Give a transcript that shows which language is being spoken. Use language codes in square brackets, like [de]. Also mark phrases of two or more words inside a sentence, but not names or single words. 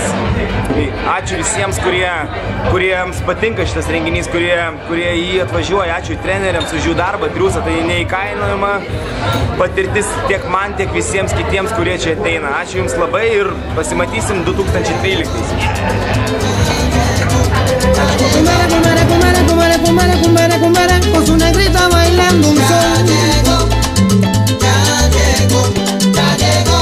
[lt] Tai ačiū visiems, kuriems patinka šitas renginys, kurie jį atvažiuoja. Ačiū treneriams už jų darbą, triūsą, tai neįkainojama patirtis tiek man, tiek visiems kitiems, kurie čia ateina. Ačiū Jums labai ir pasimatysim 2013. [es] Con su negrita bailando un son. Ya llegó.